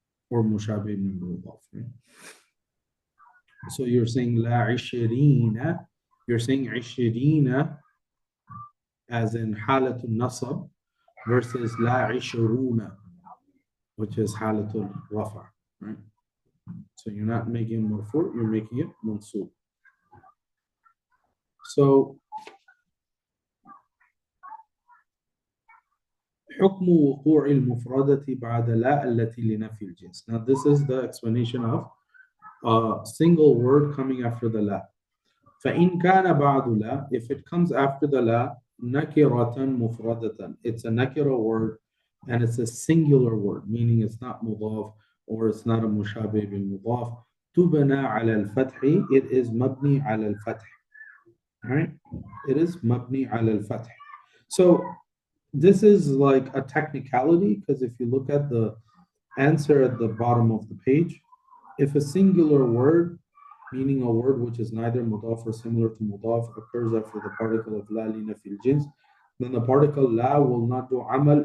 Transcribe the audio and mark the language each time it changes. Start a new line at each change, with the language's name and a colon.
English: Or mushabih min mudaf, right? So you're saying la ishirina, you're saying ishirina as in halatul nasab versus la ishuruna, which is halatul rafa, right? So you're not making it marfu', you're making it mansub. So
Arabic: حكم وقوع المفردة بعد لا التي لنفي الجنس.
English: Now this is the explanation of a single word coming after the la.
Arabic: فإن كان بعد لا,
English: if it comes after the la,
Arabic: نكرة مفردة.
English: It's a nakira word and it's a singular word, meaning it's not mudaf or it's not a mushabih bil mudaf.
Arabic: تبنى على الفتح,
English: it is
Arabic: مبني على الفتح.
English: Right? It is
Arabic: مبني على الفتح.
English: So this is like a technicality, because if you look at the answer at the bottom of the page, if a singular word, meaning a word which is neither mudaf or similar to mudaf, occurs after the particle of la li nafi al-jins, then the particle la will not do amal.